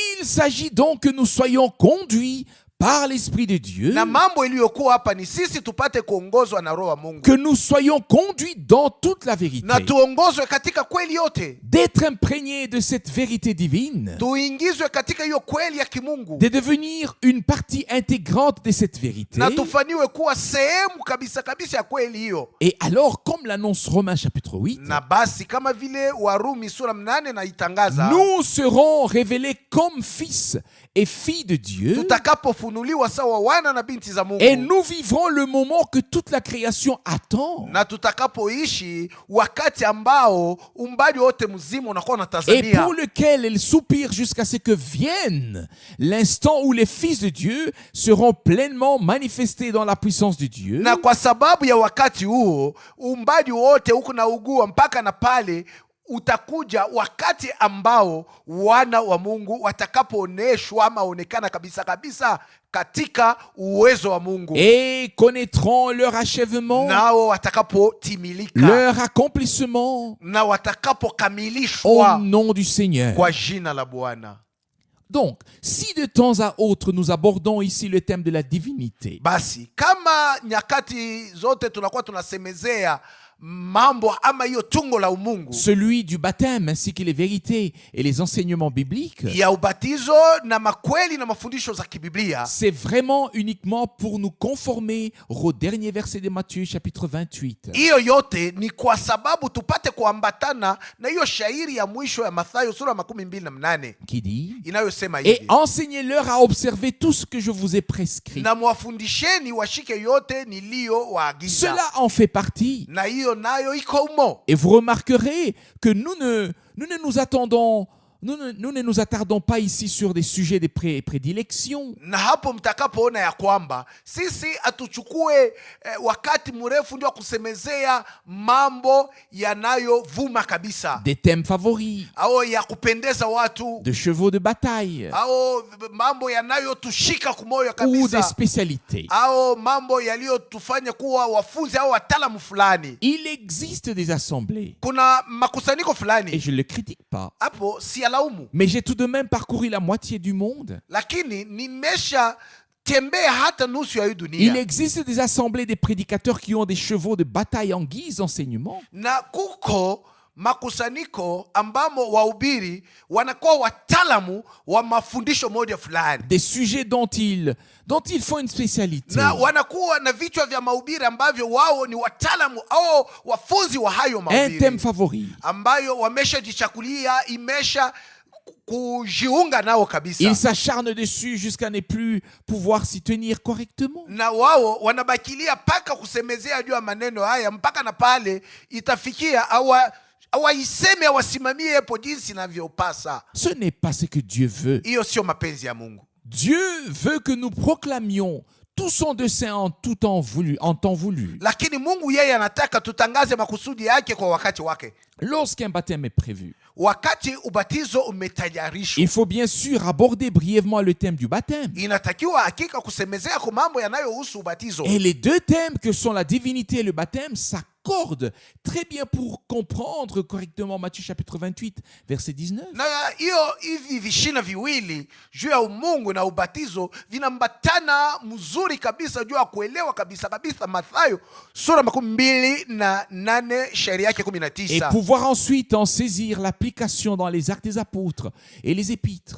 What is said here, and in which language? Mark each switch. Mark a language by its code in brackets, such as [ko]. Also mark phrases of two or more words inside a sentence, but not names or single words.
[fr] Il s'agit donc que nous soyons conduits par l'Esprit de Dieu, [sw] Na mambo iliyokuwa hapa ni sisi tupate kuongozwa na Roho wa Mungu, [fr] que nous soyons conduits dans toute la vérité, [sw] na tuongozwe katika kweli yote, [fr] d'être imprégnés de cette vérité divine, [sw] tuingizwe katika hiyo kweli ya kimungu, [fr] de devenir une partie intégrante de cette vérité. [sw] na tufaniwe kuwa sehemu kabisa kabisa ya kweli hiyo. [fr] Et alors, comme l'annonce Romains chapitre 8, [sw] Na basi kama vile Warumi sura 8 na itangaza, [fr] nous serons révélés comme fils et filles de Dieu, [sw] tutakapofunuliwa sawa wana na binti za Mungu, [fr] et nous vivrons le moment que toute la création attend, [sw] na tutakapoishi wakati ambao umbali wote mzima unakuwa [fr] et [sw] unatazamia, [fr] pour lequel elle soupire jusqu'à ce que vienne l'instant où les fils de Dieu seront pleinement manifestés dans la puissance de Dieu. [sw] na kwa sababu ya wakati huo umbali wote huku na ugua mpaka na pale utakuja wakati ambao wana wa Mungu watakapooneshwa ama onekana kabisa kabisa katika uwezo wa Mungu, [fr] Et connaîtront leur achèvement, [sw] nao watakapotimilika, [fr] leur accomplissement [sw] na [fr] au [sw] watakapokamilishwa [fr] nom du Seigneur. [sw] kwa jina la Bwana. [fr] Donc, si de temps à autre nous abordons ici le thème de la divinité, [sw] Basi kama nyakati zote tunakuwa tunasemezea mambo ama hiyo tungo la umungu [fr] celui du baptême ainsi que les vérités et les enseignements bibliques, [sw] ya ubatizo na makweli na mafundisho za kibiblia, [fr] c'est vraiment uniquement pour nous conformer au dernier verset de Matthieu chapitre 28, [sw] hiyo yote ni kwa sababu tupate kuambatana na hiyo shairi ya mwisho ya Mathayo sura 28 [fr] qui dit: [sw] inayosema [fr] et [sw] hivi, [fr] enseignez-leur à observer tout ce que je vous ai prescrit. [sw] na mwafundisheni washike yote niliyowaagiza. [fr] Cela en fait partie. [sw] Na hiyo nayo iko umo. [fr] Et vous remarquerez que nous ne nous attendons, nous ne nous attardons pas ici sur des sujets de prédilection. [sw] Na hapo mtakapoona ya kwamba sisi atuchukue wakati mrefu ndio kusemezea mambo yanayovuma kabisa, [fr] Des thèmes favoris, [sw] au ya kupendeza watu, [fr] de chevaux de bataille [sw] au mambo yanayotushika kumoyo [fr] ou des [sw] kabisa, [fr] spécialités. [sw] au mambo yaliyotufanya kuwa wafunzi au wataalamu fulani. [fr] Il existe des assemblées, [sw] Kuna makusanyiko [fr] et [sw] fulani, [fr] je ne le critique pas, [sw] hapo sialaumu, [fr] mais j'ai tout de même parcouru la moitié du monde. [sw] lakini nimesha tembea hata nusu ya hii [fr] Il [sw] dunia, [fr] existe des assemblées des prédicateurs qui ont des chevaux de bataille en guise d'enseignement. [sw] na kuko makusanyiko ambamo wahubiri wanakuwa wataalamu wa mafundisho moja fulani, [fr] Des sujets dont ils font une spécialité. [sw] na wanakuwa na vichwa vya mahubiri ambavyo wao ni wataalamu au wafunzi wa hayo [fr] Un thème [sw] mahubiri [fr] favori. [sw] ambayo wameshajichakulia, imesha kujiunga nao kabisa, [fr] Ils s'acharnent dessus jusqu'à ne plus pouvoir s'y tenir correctement. [sw] na wao wanabakilia mpaka kusemezea juu ya maneno haya mpaka na pale itafikia awaiseme awasimamie hapo jinsi inavyopasa. [fr] Ce n'est pas ce que Dieu veut. [sw] Hiyo sio mapenzi ya Mungu. [fr] Dieu veut que nous proclamions tout son dessein en tout temps voulu, en temps voulu. [sw] Lakini Mungu yeye anataka tutangaze makusudi yake kwa wakati wake. [fr] Lorsqu'un baptême est prévu, [sw] Wakati ubatizo umetayarishwa, [fr] il faut bien sûr aborder brièvement le thème du baptême. [sw] inatakiwa hakika kusemezea kwa mambo yanayohusu ubatizo. [fr] Et les deux thèmes que sont la divinité et le baptême s'accordent concorde très bien pour comprendre correctement Matthieu chapitre 28, verset 19. [sw] Na hivi vishina viwili juu ya umungu na ubatizo vinambatana mzuri kabisa juu ya kuelewa kabisa Mathayo sura 28 shairi yake [fr] Et [sw] 19. [fr] pouvoir ensuite en saisir l'application dans les actes des apôtres et les épîtres.